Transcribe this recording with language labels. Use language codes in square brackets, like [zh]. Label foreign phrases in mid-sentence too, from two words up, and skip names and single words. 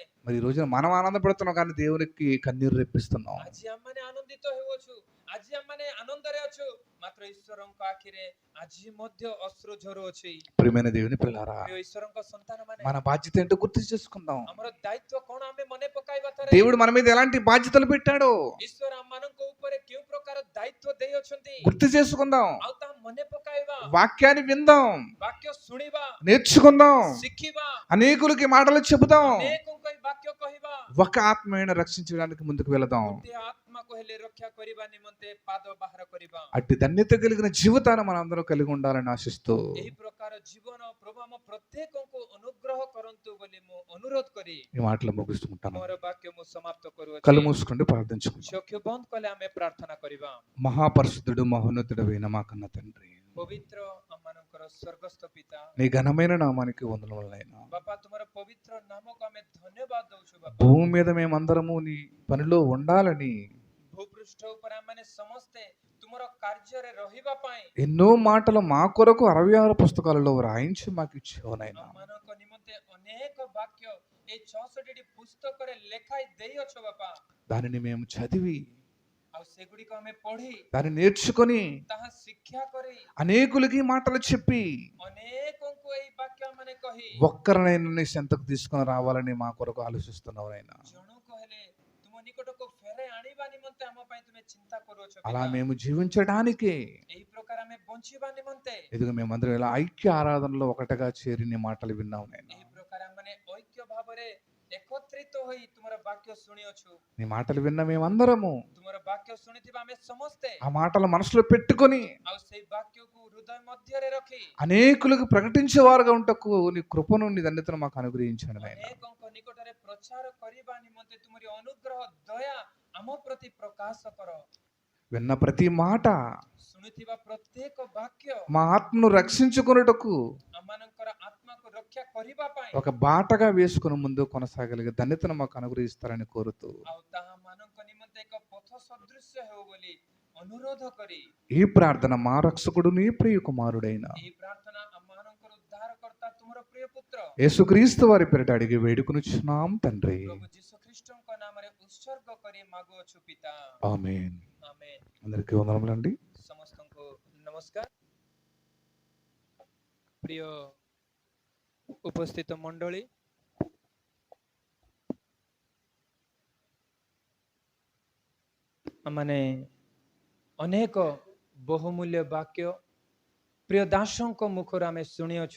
[te] మరి ఈ రోజున మనం ఆనందపడుతున్నాం కానీ దేవునికి కన్నీరు రెప్పిస్తున్నాం. [or] ଆଜି ଆମମାନେ ଆନନ୍ଦିତ ହେଉଅଛୁ, ଆଜି ଆମମାନେ ଆନନ୍ଦରେ ଅଛୁ, ମାତ୍ର ଈଶ୍ୱରଙ୍କ ଆଖିରେ ଆଜି ମଧ୍ୟ ଅଶ୍ରୁ ଝରୁଅଛି। [te] ప్రియమైన దేవుని పిల్లారా, [or] ପ୍ରିୟ ଈଶ୍ୱରଙ୍କ ସନ୍ତାନମାନେ, [te] మన బాధ్యత ఏంటో గుర్తు చేసుకుందాం. [or] ଆମର ଦାୟିତ୍ୱ କଣ ଆମେ ମନେ ପକାଇବା ଥରେ। [te] దేవుడు మన మీద ఎలాంటి బాధ్యతలు పెట్టాడో [or] ଈଶ୍ୱର ଆମମାନଙ୍କ ଉପରେ କେଉଁ ପ୍ରକାର ଦାୟିତ୍ୱ ଦେଇଅଛନ୍ତି [te] గుర్తు చేసుకుందాం. [or] ଆଉ ତାହା ମନେ ପକାଇବା। [te] వాక్యాన్ని విందాం, [or] ବାକ୍ୟ ଶୁଣିବା, [te] నేర్చుకుందాం, [or] ଶିଖିବା, [te] అనేకులకి మాటలు చెబుదాం. [or] ଅନେକଙ୍କୁ ଏହି ବାକ୍ୟ କହିବା। [te] ఒక ఆత్మీయను రక్షించడానికి ముందుకు వెళదాం. [or] ଗୋଟିଏ ଆତ୍ମାକୁ ହେଲେ ରକ୍ଷା କରିବା ନିମନ୍ତେ ପାଦ ବାହାର କରିବା। [te] అట్టి ధన్యత కలిగిన జీవితాన్ని మనందరం కలిగి ఉండాలని ఆశిస్తూ [or] ଏହି ପ୍ରକାର ଜୀବନ ପ୍ରଭୁ ଆମ ପ୍ରତ୍ୟେକଙ୍କୁ ଅନୁଗ୍ରହ କରନ୍ତୁ ବୋଲି ମୁଁ ଅନୁରୋଧ କରି [te] ఈ మాటలు ముగిస్తుంటాను. [or] ମୋର ବାକ୍ୟ ମୁଁ ସମାପ୍ତ କରୁଅଛି। [te] కళ్ళు మూసుకోండి, ప్రార్థించుకుందాం. [or] ଚକ୍ଷୁ ବନ୍ଦ କଲେ ଆମେ ପ୍ରାର୍ଥନା କରିବା। [te] మహాపరిశుద్ధుడు మహోన్నతుడైన మా కన్న తండ్రి, [or] ପବିତ୍ର ଆମମାନଙ୍କର ସ୍ୱର୍ଗସ୍ଥ ପିତା, [te] నీ ఘనమైన నామానికి వందనములైనా. [or] ବାପା ତୁମର ପବିତ୍ର ନାମକୁ ଆମେ ଧନ୍ୟବାଦ ଦଉଛୁ। ବାପା, [te] భూమి మీద మేమందరము నీ పనిలో ఉండాలని [or] ଭୂପୃଷ୍ଠ ଉପରେ ଆମମାନେ ସମସ୍ତେ ତୁମର କାର୍ଯ୍ୟରେ ରହିବା ପାଇଁ [te] ఎన్నో మాటలు మా కొరకు 66 పుస్తకాలలో వ్రాయించి మాకు ఇచ్చావు నాయనా. [or] ଆମମାନଙ୍କ ନିମନ୍ତେ ଅନେକ ବାକ୍ୟ ଏଇ 66ଟି ପୁସ୍ତକରେ ଲେଖାଇ ଦେଇଅଛ ବାପା। [te] దానిని మేము చదివి [or] ଆଉ ସେଗୁଡ଼ିକ ଆମେ ପଢି [te] దాన్ని నేర్చుకొని [or] ତାହା ଶିକ୍ଷା କରି [te] అనేకులకి మాటలు చెప్పి [or] ଅନେକଙ୍କୁ ଏଇ ବାକ୍ୟ ମାନେ କହି [te] ఒక్కరినైనా నీ చెంతకు తీసుకొని రావాలని మా కొరకు ఆలోచిస్తున్నావు నాయనా. [or] ଜଣକୁ ହେଲେ ତୁମ ନିକଟକୁ ଫେରାଇ ଆଣିବା ନିମନ୍ତେ ଆମ ପାଇଁ ତୁମେ ଚିନ୍ତା କରୁଅଛ [te] అలా [or] ପିତା। [te] మేము జీవించడానికే [or] ଏହି ପ୍ରକାର ଆମେ ବଞ୍ଚିବା నిମନ୍ତେ [te] ఎదుగు మేమందరం ఇలా ఐక్య ఆరాధనలో ఒకటిగా చేరి నీ మాటలు విన్నావు నాయనా. [or] ଏହି ପ୍ରକାର ଆମେ ଐକ୍ୟ ଭାବରେ ଏକତ୍ରିତ ହୋଇ ତୁମର ବାକ୍ୟ ଶୁଣିଅଛୁ। [te] నీ మాటలు విన్న మేమందరము [or] ତୁମର ବାକ୍ୟ ଶୁଣିଥିବା ଆମେ ସମସ୍ତେ [te] ఆ మాటలు మనసులో పెట్టుకొని [or] ଆଉ ସେଇ ବାକ୍ୟକୁ ହୃଦୟ ମଧ୍ୟରେ ରଖି [te] అనేకులకు ప్రకటించేవారుగా ఉంటకు నీ కృపను నీ ధన్యతను మాకు అనుగ్రహించండి నాయనా. [or] ଅନେକଙ୍କ ନିକଟରେ ପ୍ରଚାର କରିବା ନିମନ୍ତେ ତୁମରି ଅନୁଗ୍ରହ ଦୟା ଆମ ପ୍ରତି ପ୍ରକାଶ କର। [te] విన్న ప్రతి మాట [or] ଶୁଣିଥିବା ପ୍ରତ୍ୟେକ ବାକ୍ୟ [te] మా ఆత్మను రక్షించుకొనుటకు [or] ଆମମାନଙ୍କର ଆତ୍ମାକୁ ରକ୍ଷା କରିବା ପାଇଁ [te] ఒక బాటగా వేసుకుని ముందు కొనసాగలిగే ధన్యతను మాకు అనుగ్రహిస్తారని కోరుతూ [or] ଆଉ ତାହା ମାନଙ୍କ ନିମନ୍ତେ ଏକ ପଥ ସଦୃଶ୍ୟ ହେଉ ବୋଲି ଅନୁରୋଧ କରି [te] ఈ ప్రార్థన మా రక్షకుడు నీ ప్రియ కుమారుడైన [or] ଏହି ପ୍ରାର୍ଥନା ଆମମାନଙ୍କର ଉଦ୍ଧାରକର୍ତ୍ତା ତୁମର ପ୍ରିୟ పుତ୍ର [te] యేసుక్రీస్తు వారి పేరిట అడిగి వేడుకొనుచున్నాం తండ్రి. [or] ପ୍ରଭୁ ଯୀଶୁ ଖ୍ରୀଷ୍ଟଙ୍କ ନାମରେ ଉତ୍ସର୍ଗ କରି ମାଗୁଅଛୁ ପିତା। [te] ఆమేన్. [or] ଆମେନ୍। [te] అందరికీ వందనములండి. [or] ସମସ୍ତଙ୍କୁ ନମସ୍କାର। ପ୍ରିୟ ଉପସ୍ଥିତ ମଣ୍ଡଳୀ, ଆମମାନେ ଅନେକ ବହୁମୂଲ୍ୟ ବାକ୍ୟ ପ୍ରିୟ ଦାସଙ୍କ ମୁଖରୁ ଆମେ ଶୁଣିଅଛୁ।